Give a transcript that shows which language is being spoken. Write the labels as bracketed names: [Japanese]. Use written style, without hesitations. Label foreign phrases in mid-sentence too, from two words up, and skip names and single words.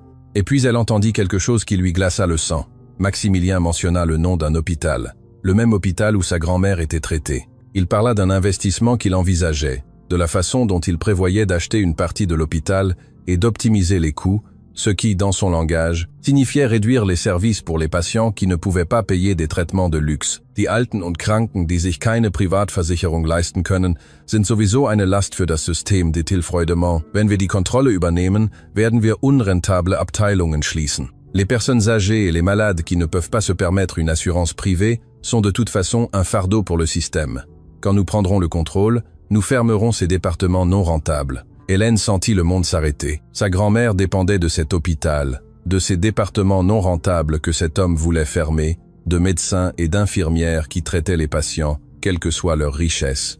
[French] Et puis elle entendit quelque chose qui lui glaça le sang. Maximilien mentionna le nom d'un hôpital, le même hôpital où sa grand-mère était traitée. Il parla d'un investissement qu'il envisageait, de la façon dont il prévoyait d'acheter une partie de l'hôpital et d'optimiser les coûts, ce qui, dans son langage, signifiait réduire les services pour les patients qui ne pouvaient pas payer des traitements de luxe. [German] Die Alten und Kranken, die sich keine Privatversicherung leisten können, sind sowieso eine Last für das System, [French] dit il froidement. [German] Wenn wir die Kontrolle übernehmen, werden wir unrentable Abteilungen schließen. [French] Les personnes âgées et les malades qui ne peuvent pas se permettre une assurance privée sont de toute façon un fardeau pour le système. Quand nous prendrons le contrôle, nous fermerons ces départements non rentables. Hélène sentit le monde s'arrêter. Sa grand-mère dépendait de cet hôpital, de ces départements non rentables que cet homme voulait fermer, de médecins et d'infirmières qui traitaient les patients, quelle que soit leur richesse.